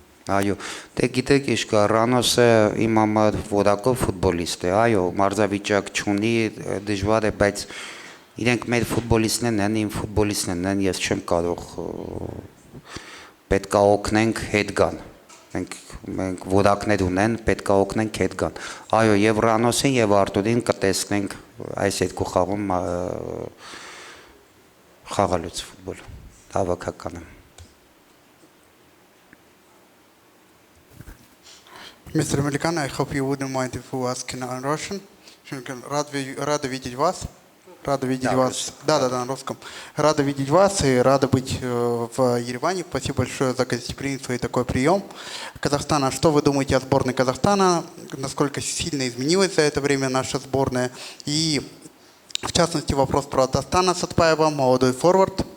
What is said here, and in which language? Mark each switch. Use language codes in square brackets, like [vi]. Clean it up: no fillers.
[hy] Այո դե գիտեք ինչ կա Ռանոսը իմ համար որակով ֆուտբոլիստ է այո մարզավիճակ չունի դժվար է բայց իրենք մեր ֆուտբոլիստներն են իմ ֆուտբոլիստներն են ես չեմ կարող պետք է օգնենք հետ գան մենք որակներ ունեն պետք է օգնենք հետ գան այո եւ Ռանոսին եւ Արտուրին կտեսնենք այս երկու խաղում խաղալուց ֆուտբոլ հավաքականը [en] Mr. Melikan, I hope you wouldn't mind if we ask in Russian. [ru] Рада видеть вас. Рада видеть вас. Да, на русском. Рада видеть вас и рада быть в Ереване. Спасибо большое за гостеприимство и такой прием. Казахстана, что вы думаете о сборной Казахстана? Насколько сильно изменилась за это время наша сборная? И в частности вопрос про Дастана Сатпаева, молодой форвард.